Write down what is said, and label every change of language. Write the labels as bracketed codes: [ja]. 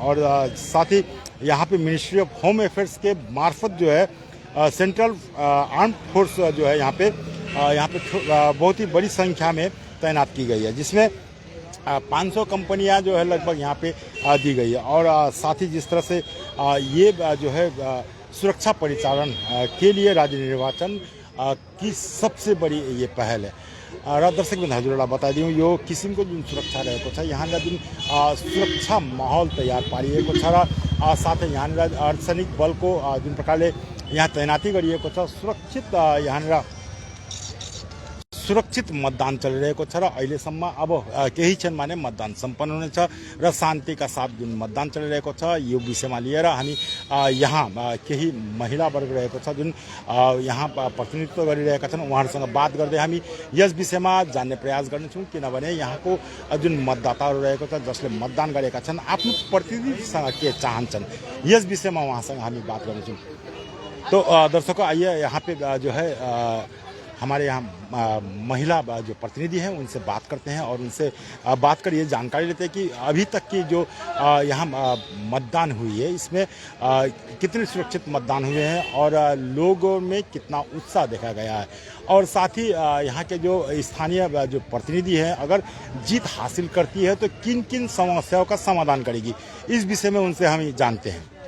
[hi] और साथ ही यहाँ पे मिनिस्ट्री ऑफ होम अफेयर्स के मार्फत जो है सेंट्रल आर्म्ड फोर्स जो है यहाँ पे बहुत ही बड़ी संख्या में तैनात की गई है, जिसमें 500 कंपनियां जो है लगभग यहाँ पे दी गई है। और साथ ही जिस तरह से ये जो है सुरक्षा परिचालन के लिए राज्य निर्वाचन की सबसे बड़ी ये पहल है। [ne] दर्शक बिन हजुरलाई बताइदिउँ, यो किसिमको जुन सुरक्षा रहेको छ, यहाँनिर जुन सुरक्षा माहौल तयार पारिएको छ, र साथै यहाँनिर अर्धसैनिक बलको जुन प्रकारले यहाँ तैनाती गरिएको छ, सुरक्षित मतदान चलिरहेको छ, र अहिलेसम्म अब केही क्षणमा नै मतदान सम्पन्न हुनेछ, र शान्तिका साथ जुन मतदान चलिरहेको छ, यो विषयमा लिएर हामी यहाँ केही महिला वर्ग रहेको छ जुन यहाँ प्रतिनिधित्व गरिरहेका छन्, उहाँहरूसँग बात गर्दै हामी यस विषयमा जान्ने प्रयास गर्नेछौँ। किनभने यहाँको जुन मतदाताहरू रहेको छ, जसले मतदान गरेका छन्, आफ्नो प्रतिनिधिसँग के चाहन्छन्, यस विषयमा उहाँसँग हामी बात गर्नेछौँ। [hi] तो दर्शकों, आइए यहाँ पे जो है हमारे यहाँ महिला जो प्रतिनिधि हैं, उनसे बात करते हैं, और उनसे बात कर ये जानकारी लेते हैं कि अभी तक की जो यहाँ मतदान हुई है, इसमें कितने सुरक्षित मतदान हुए हैं, और लोगों में कितना उत्साह देखा गया है, और साथ ही यहाँ के जो स्थानीय जो प्रतिनिधि हैं, अगर जीत हासिल करती है तो किन किन समस्याओं का समाधान करेगी, इस विषय में उनसे हम जानते हैं।